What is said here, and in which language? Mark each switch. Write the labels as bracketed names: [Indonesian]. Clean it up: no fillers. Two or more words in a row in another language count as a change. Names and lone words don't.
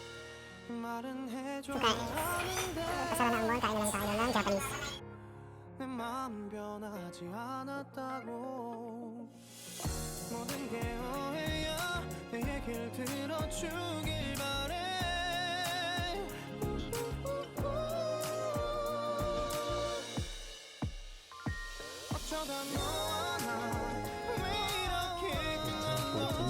[Filipino] So guys, kasama na ang mall, kain na lang tayo ng Japanese. [Korean] 마음 변하지 않았다고 모든 게 오해야 내 얘길 들어주길 바래 어쩌다 너와 나 왜 이렇게 끝난 건지